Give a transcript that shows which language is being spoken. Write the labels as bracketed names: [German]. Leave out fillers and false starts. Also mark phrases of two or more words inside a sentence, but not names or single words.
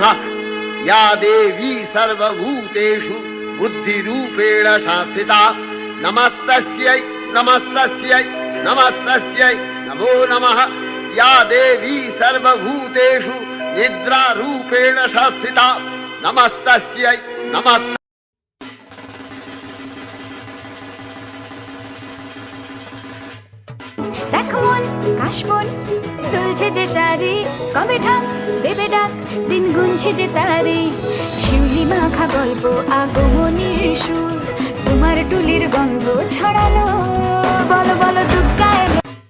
[Sanskrit] या देवी सर्वभूतेषु बुद्धिरूपेण संस्थिता नमस्तस्यै नमस्तस्यै नमस्तस्यै नमो नमः। या देवी सर्वभूतेषु निद्रारूपेण संस्थिता नमस्तस्यै नमस्त। [Bangla] দেখো মন কাশমন দুলছে যে শাড়ি, কবে ঢাক দেবে ডাক, দিন গুনছে যে তারে। শিউলি মাখা গল্প আগমনীর সুর, তোমার টুলির গন্ধ ছড়ালো, বলো বলো দুর্গা এলো।